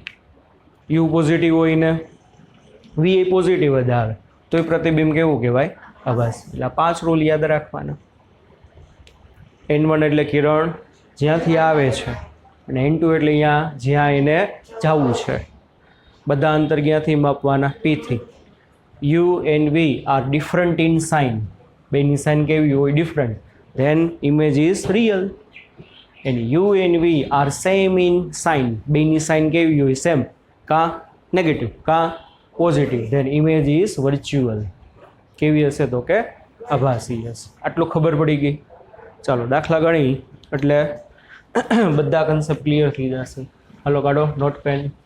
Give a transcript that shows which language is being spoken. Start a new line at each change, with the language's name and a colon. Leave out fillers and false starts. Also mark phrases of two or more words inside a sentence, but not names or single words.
English: U positive
Gujarati: હોય ને
English: V positive
Gujarati: જ આવે તો એ પ્રતિબિંબ કેવું કહેવાય? આભાસી. એટલે આ 5 રૂલ યાદ રાખવાના. N1 એટલે કિરણ જ્યાંથી આવે છે, અને N2 એટલે અહીંયા જ્યાં એને જવું છે. બધા અંતર ક્યાંથી માપવાના? P3.
English: U and V are different in sign.
Gujarati: બેની સાઇન કેવી હોય? ડિફરન્ટ.
English: Then image is real. And U and V are same in sign.
Gujarati: બેની સાઇન કેવી હોય? સેમ. કા નેગેટિવ કા પોઝિટિવ.
English: Then image is virtual.
Gujarati: કેવી હશે? તો કે આભાસી હશે. આટલું ખબર પડી ગઈ. ચાલો દાખલા ગણી એટલે બધા કન્સેપ્ટ ક્લિયર થઈ જશે. હાલો કાઢો નોટ પેન.